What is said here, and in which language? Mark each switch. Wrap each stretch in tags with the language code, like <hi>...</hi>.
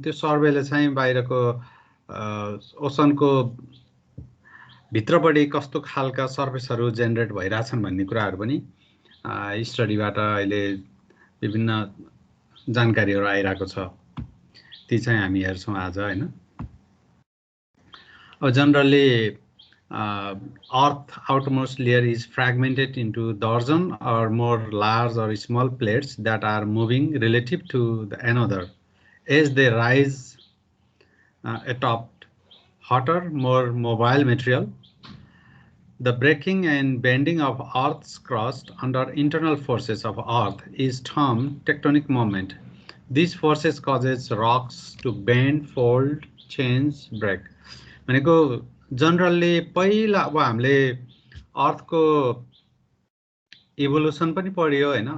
<ne>त्यो सर्वेले चाहिँ बाहिरको ओसनको भित्रपट्टि कस्तो खालका सर्फेसहरू जेनेरेट भइरहेछन् भन्ने कुराहरू पनि स्टडीबाट अहिले विभिन्न जानकारीहरू आइरहेको छ। ती चाहिँ हामी हेर्छौं आज हैन।</ne> <en>Generally, Earth outermost layer is fragmented into dozen or more large or small plates that are moving relative to another. As they rise atop hotter, more mobile material, the breaking and bending of Earth's crust under internal forces of Earth is termed tectonic moment. These forces causes rocks to bend, fold, change, break.</en> <ne>भनेको generally पहिला अब हामीले अर्थको evolution पनि पढ्यो हैन।</ne>